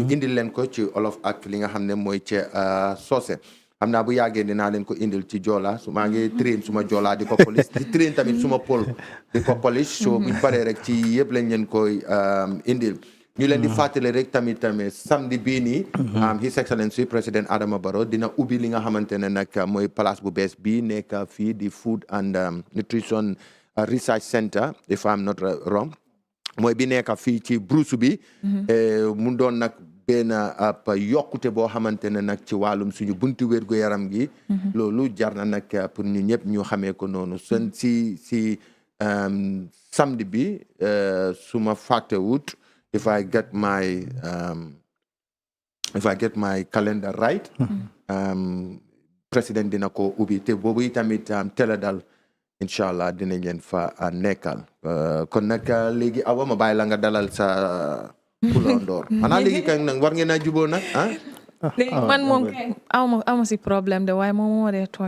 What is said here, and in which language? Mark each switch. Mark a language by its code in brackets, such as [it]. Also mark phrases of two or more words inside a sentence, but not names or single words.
[wo] indil leen ko ci olof ak li nga xam ne mooy ci soose xam naa bu yàggee dinaa leen ko indil ci joola su maa ngi train suma joola di ko police di train tamit suma pol di ko police so buñ paree rek ci yëpp lañ leen koy indil ñu leen di fàttali rek tamit samedi bii nii [en] His Excellency [wo] président Adama Barrow dina ubbi li nga xamante ne nag mooy place bu bees bii nekk fii di Food and Nutrition Research Center [en] if I'm not wrong [wo] mooy bi nekk fii ci Bruce bi mu doon nag benn ab yokkute boo xamante ne nag ci wàllum suñu buntu wérgu yaram gi loolu jar na nag pour ñu ñëpp ñu xamee ko noonu seen si samedi bi suma fàttewut [en] if I get my calendar right [wo] président dina ko ubbi te boobu itamit Teledal [ar] incha allah [wo] dinañ leen fa nekkal kon nag léegi awa ma bàyyi la nga dalal sa Pulandoor xanaa léegi kay nag war ngeen a juboo nag léegi man moom awma si problème de waaye moom moo dee tooñ